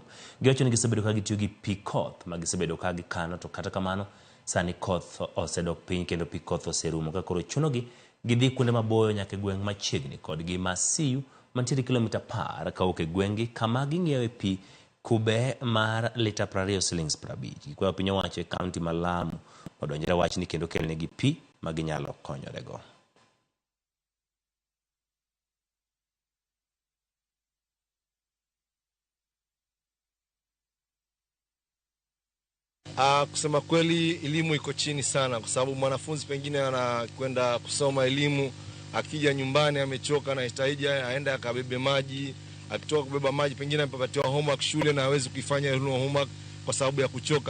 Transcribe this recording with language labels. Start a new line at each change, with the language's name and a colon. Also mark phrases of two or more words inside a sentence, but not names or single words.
Luo (Kenya and Tanzania): Giwacho ni gisebedo ka gitiyo gi pii koth magisebedo ka gikano, to kata kamano sani koth osedok piny kendo pii koth oserumo ka koro chunogi gidhi kuonde maboyo nyaka gweng' machiegni kodgi ma Siyu mantiere kilomita 10 kawuok e gweng'gi kama ging'iewe pii kube mar lita 20 shillings 50. Kwa piny owacho e kaunti ma Lamu odonjore wach ni kendo kelnegi pii maginyalo konyorego.
Swahili: Kusema kweli elimu iko chini sana, kwa sababu mwanafunzi pengine anakwenda kusoma elimu, akija nyumbani amechoka na anahitaji aende akabebe maji, akitoka kubeba maji pengine amepatiwa homework shule na hawezi kuifanya ile homework kwa sababu ya kuchoka.